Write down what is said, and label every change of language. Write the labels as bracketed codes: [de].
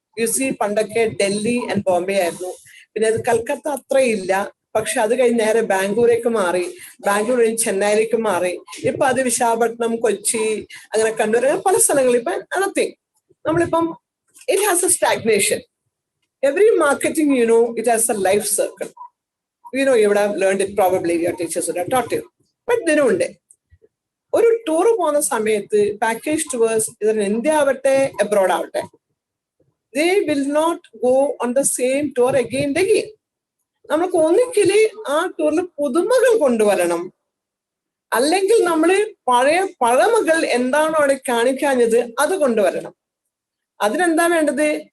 [ml] UC പണ്ടൊക്കെ Delhi and Bombay ആയിരുന്നു, പിന്നെ അത് കൽക്കത്ത അത്രയില്ല. പക്ഷെ അത് കഴിഞ്ഞ് നേരെ ബാംഗ്ലൂരേക്ക് മാറി, ബാംഗ്ലൂർ കഴിഞ്ഞ് ചെന്നൈയിലേക്ക് മാറി, ഇപ്പൊ അത് വിശാഖപട്ടണം, കൊച്ചി, അങ്ങനെ കണ്ണൂർ, പല സ്ഥലങ്ങളിൽ ഇപ്പൊ നത്തിങ്. [en] നമ്മളിപ്പം it has a stagnation. Every marketing it has a life circle. you would have learned it, probably your teachers would have taught you. [ml] But ഇതിനുണ്ട് ഒരു ടൂർ പോകുന്ന സമയത്ത് പാക്കേജ് ടൂവേഴ്സ് ഇതിന് ഇന്ത്യ ആവട്ടെ അബ്രോഡ് ആവട്ടെ, [en] they will not go on the same tour again and again. [ml] നമുക്ക് ഒന്നിക്കല് ആ ടൂറിൽ പുതുമകൾ കൊണ്ടുവരണം, അല്ലെങ്കിൽ നമ്മള് പഴമകൾ എന്താണോ അവിടെ കാണിക്കാഞ്ഞത് അത് കൊണ്ടുവരണം. അതിനെന്താ വേണ്ടത്?